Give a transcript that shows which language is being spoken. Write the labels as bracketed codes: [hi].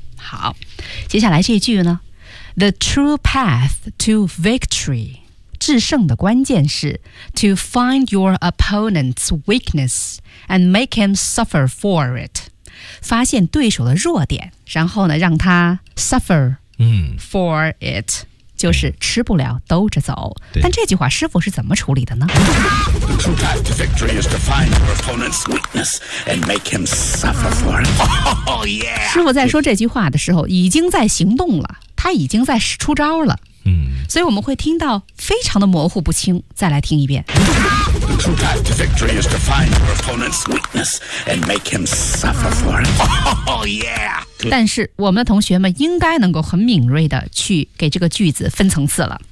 [en] 好，接下来这句呢 The true path to victory， [zh] 制胜的关键是 [en] To find your opponent's weakness and make him suffer for it， [zh] 发现对手的弱点，然后呢让他 [en] suffer for it、嗯， [zh] 就是吃不了兜着走。但这句话师傅是怎么处理的呢？ [en] The true path to victory is to find your opponent's weakness and make him suffer for it. Oh, yeah. [zh] 师傅在说这句话的时候已经在行动了，他已经在出招了、嗯、所以我们会听到非常的模糊不清。再来听一遍。 [en] The true path to victory is to find your opponent's weakness and make him suffer for it. Oh, yeah. [zh] 但是我们的同学们应该能够很敏锐的去给这个句子分层次了。